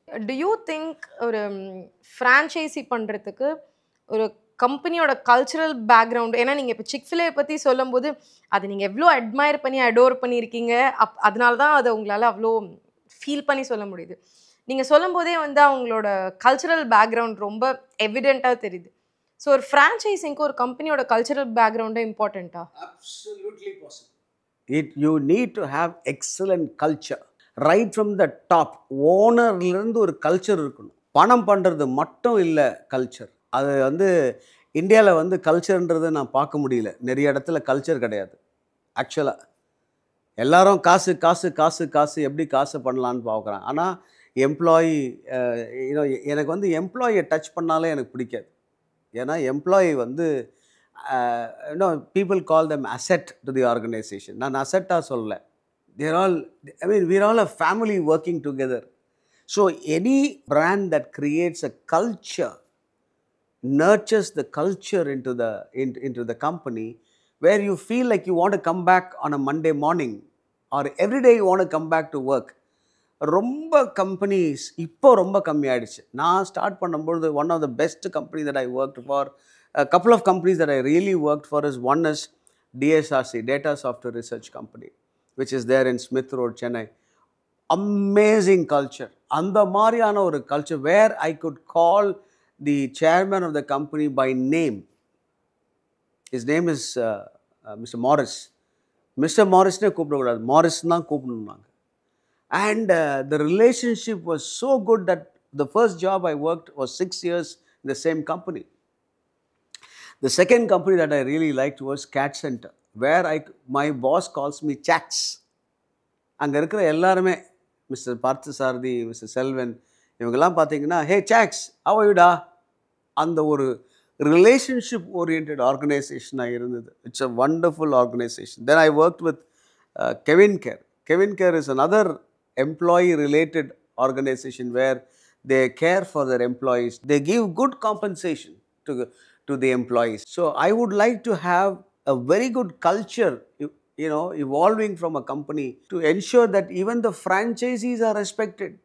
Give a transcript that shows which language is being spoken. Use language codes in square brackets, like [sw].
[en] Do you think [ta] ஒரு franchisee பண்ணுறதுக்கு ஒரு கம்பெனியோட கல்ச்சுரல் பேக்ரவுண்ட், ஏன்னா நீங்கள் இப்போ Chick-fil-A பற்றி சொல்லும்போது அது நீங்கள் எவ்வளோ அட்மையர் பண்ணி அடோர் பண்ணியிருக்கீங்க, அதனால தான் அதை உங்களால் அவ்வளோ ஃபீல் பண்ணி சொல்ல முடியுது. நீங்கள் சொல்லும் போதே வந்து அவங்களோட கல்ச்சுரல் பேக்ரவுண்ட் ரொம்ப எவிடெண்ட்டாக தெரியுது. ஸோ ஒரு ஃப்ரான்ச்சைசிங்க்கு ஒரு கம்பெனியோட cultural பேக்ரவுண்டே இம்பார்ட்டண்ட்டா? [en] Absolutely possible. You need to have excellent culture. Right from the top, [ta] ஓனர்லேருந்து ஒரு கல்ச்சர் இருக்கணும். பணம் பண்ணுறது மட்டும் இல்லை கல்ச்சர். அது வந்து இந்தியாவில் வந்து கல்ச்சர்ன்றது நான் பார்க்க முடியல. நிறைய இடத்துல கல்ச்சர் கிடையாது. ஆக்சுவலாக எல்லாரும் காசு காசு காசு காசு, எப்படி காசு பண்ணலான்னு பார்க்குறாங்க. ஆனால் எம்ப்ளாயி யூனோ எனக்கு வந்து எம்ப்ளாயியை டச் பண்ணாலே எனக்கு பிடிக்காது. [en] ஏன்னா எம்ப்ளாயி வந்து you know people call them asset to the organisation. [ta] நான் அசெட்டாக சொல்லலை. [en] There all I mean we're all a family working together. So any brand that creates a culture nurtures the culture into the company where you feel like you want to come back on a Monday morning or every day you want to come back to work. [ta] ரொம்ப companies இப்போ ரொம்ப கம்மியாயிடுச்சு. [en] நான் ஸ்டார்ட் பண்ணும்போது [ta] one of the best company that I worked for, [en] couple of companies that I really worked for is one is DSRC, Data Software Research Company, which is there in Smith Road, Chennai. Amazing culture. [ta] அந்த மாதிரியான ஒரு [en] culture where I could call the chairman of the company by name. His name is Mr. Morris. Mr. [ta] Morrisனே கூப்பிடக்கூடாது, Maurice தான் கூப்பிடணும்னாங்க. [en] And the relationship was so good that the first job I worked was 6 years in the same company. The second company that I really liked was Cat Center, where my boss calls me Chats. [ta] அங்கே இருக்கிற எல்லாருமே mister Parthasarathy, mister Selvan, இவங்கெல்லாம் பார்த்தீங்கன்னா [en] hey சாக்ஸ் how are you [ta] டா, அந்த ஒரு relationship orient ஆர்கனைசேஷனாக இருந்தது. [en] It's a wonderful organisation. Then I worked with Kevin Care. Kevin Care is another employee related organization where they care for their employees. They give good compensation to the employees. So I would like to have a very good culture, evolving from a company to ensure that even the franchisees are respected.